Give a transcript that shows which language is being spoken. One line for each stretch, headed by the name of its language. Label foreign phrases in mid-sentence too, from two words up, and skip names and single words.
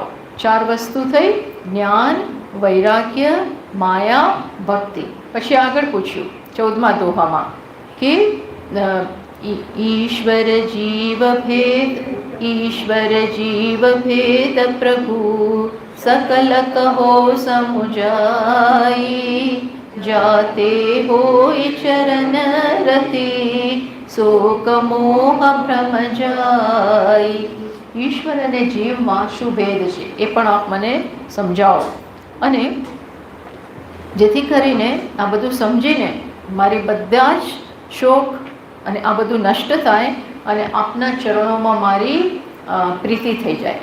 Gujarati: 4 વસ્તુ થઈ: જ્ઞાન, વૈરાગ્ય, માયા, ભક્તિ. પછી આગળ પૂછ્યું 14મા દોહામાં કે
Hindi: ईश्वर जीव भेद प्रभु सकल कहो समुजाई जाते होय चरण रति शोक मोह भ्रम जाई.
Gujarati: ઈશ્વર અને જીવમાં શું ભેદ છે એ પણ આપ મને સમજાવો, અને જેથી કરીને આ બધું સમજીને મારી બધા જ શોક અને આ બધું નષ્ટ થાય અને આપના ચરણોમાં મારી પ્રીતિ થઈ જાય.